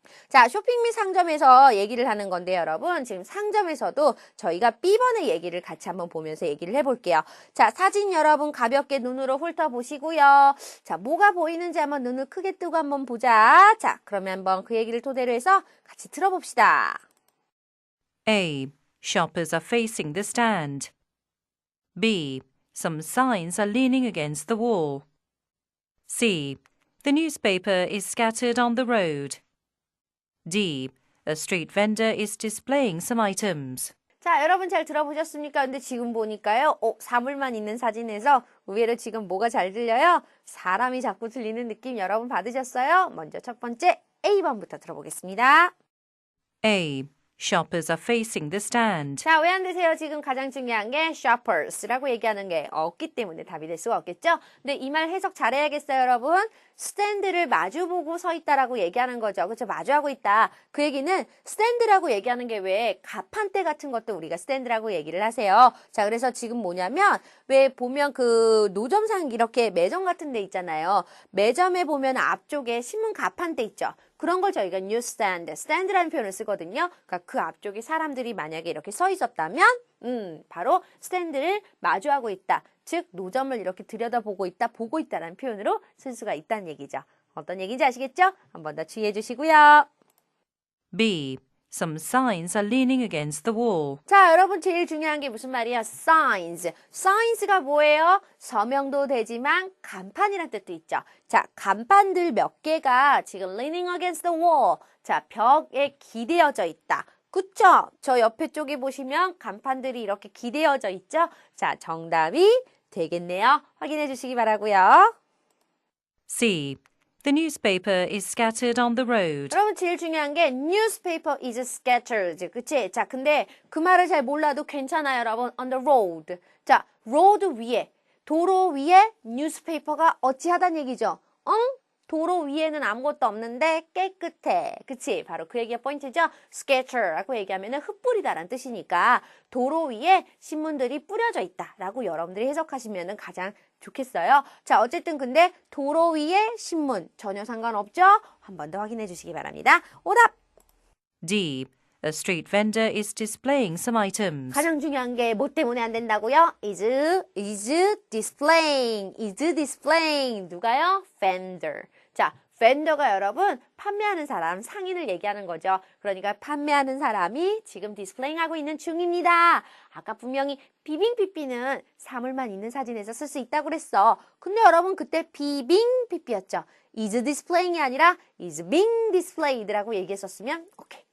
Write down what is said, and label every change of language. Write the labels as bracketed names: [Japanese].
[Korean] 자, 쇼핑 및 상점에서 얘기를 하는 건데 여러분 지금 상점에서도 저희가 B번의 얘기를 같이 한번 보면서 얘기를 해볼게요. 자, 사진 여러분 가볍게 눈으로 훑어보시고요. 자, 뭐가 보이는지 한번 눈을 크게 뜨고 한번 보자. 자, 그러면 한번 그 얘기를 토대로 해서 같이 들어봅시다. [English] A. Shoppers are facing the stand. B. Some signs are leaning against the wall. C. The newspaper is scattered on the road. D. A street vendor is displaying some items. [Korean] 자, 여러분 잘 들어보셨습니까? 근데 지금 보니까요. 사물만 있는 사진에서 의외로 지금 뭐가 잘 들려요? 사람이 자꾸 들리는 느낌 여러분 받으셨어요? 먼저 첫 번째 A번부터 들어보겠습니다. [English] A. Shoppers are facing the stand. [Korean] 자, 왜 안 되세요? 지금 가장 중요한 게 shoppers라고 얘기하는 게 없기 때문에 답이 될 수가 없겠죠? 근데 이 말 해석 잘해야겠어요, 여러분. 스탠드를 마주보고 서 있다라고 얘기하는 거죠. 그렇죠? 마주하고 있다. 그 얘기는 스탠드라고 얘기하는 게 왜 가판대 같은 것도 우리가 스탠드라고 얘기를 하세요. 자, 그래서 지금 뭐냐면 왜 보면 그 노점상 이렇게 매점 같은 데 있잖아요. 매점에 보면 앞쪽에 신문 가판대 있죠. 그런 걸 저희가 뉴스탠드, 스탠드라는 표현을 쓰거든요. 그러니까 그 앞쪽에 사람들이 만약에 이렇게 서 있었다면 바로 스탠드를 마주하고 있다. 즉 노점을 이렇게 들여다보고 있다, 보고 있다라는 표현으로 쓸 수가 있다는 얘기죠. 어떤 얘기인지 아시겠죠? 한 번 더 주의해 주시고요. [English] B. Some signs are leaning against the wall. [Korean] 자, 여러분 제일 중요한 게 무슨 말이야? signs. signs가 뭐예요? 서명도 되지만 간판이란 뜻도 있죠. 자, 간판들 몇 개가 지금 [English] leaning against the wall. [Korean] 자, 벽에 기대어져 있다. 그쵸? 저 옆에 쪽에 보시면 간판들이 이렇게 기대어져 있죠? 자, 정답이 되겠네요. 확인해 주시기 바라고요. [English] C. The newspaper is scattered on the road. [Korean] 여러분 제일 중요한 게 [English] newspaper is scattered. [Korean] 그치? 자, 근데 그 말을 잘 몰라도 괜찮아요, 여러분. [English] on the road. [Korean] 자, road 위에, 도로 위에 newspaper가 어찌하단 얘기죠? 응? 도로 위에는 아무것도 없는데 깨끗해. 그치? 바로 그 얘기가 포인트죠? scatter라고 얘기하면 흩뿌리다라는 뜻이니까 도로 위에 신문들이 뿌려져 있다라고 여러분들이 해석하시면 가장 좋겠어요. 자, 어쨌든 근데 도로 위에 신문 전혀 상관없죠? 한 번 더 확인해 주시기 바랍니다. 오답! [English] D. A street vendor is displaying some items. [Korean] 가장 중요한 게 뭐 때문에 안 된다고요? [English] is displaying. [Korean] 누가요? [English] vendor. 자, [Korean] vendor가 여러분 판매하는 사람, 상인을 얘기하는 거죠. 그러니까 판매하는 사람이 지금 디스플레이하고 있는 중입니다. 아까 분명히 비빙피피는 사물만 있는 사진에서 쓸 수 있다고 그랬어. 근데 여러분 그때 비빙피피였죠. [English] is displaying [Korean] 이 아니라 [English] is being displayed [Korean] 라고 얘기했었으면 오케이.